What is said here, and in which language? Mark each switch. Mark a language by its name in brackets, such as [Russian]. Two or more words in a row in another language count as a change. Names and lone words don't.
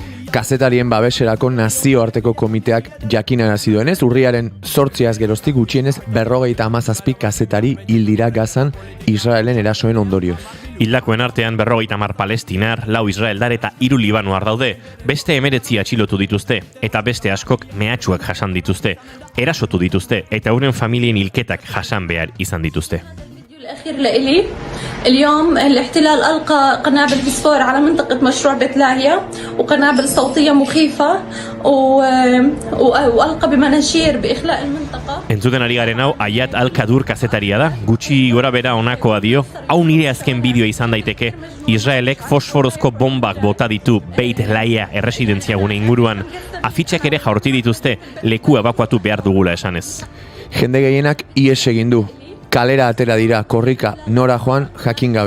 [Basque] Kazetarien babeserako nazioarteko komiteak jakinarazi duenez, urriaren 8 geroztik gutxienez 57 kazetari hil dira Gazan Israelen erasoen ondorioz. Hildakoen artean 50 palestinar, 4 israeldar eta 3 libanoar daude. Beste 19 atxilotu dituzte eta beste askok mehatxuak jasan dituzte. Erasotu dituzte eta euren familien hilketak jasan behar izan dituzte. [Arabic] الأخير لإلي اليوم الاحتلال ألقى قنابل فسفور على منطقة مشروع بيت لاهيا وقنابل صوتية مخيفة وألقى بمناشير بإخلاء المنطقة. [Basque] Entzuten ari garen hau Ayat Al-Kadur kazetaria da, gutxi gora bera honakoa dio. Hau nire azken bideoa izan daiteke. Israelek fosforozko bombak bota ditu Beit Laia erresidentziagune inguruan. Afitxak ere jaurti dituzte leku ebakuatu behar dugula esanez. Jende gehienak ihes egin du. Kalera atera dira, korrika, nora joan, jakin gabe.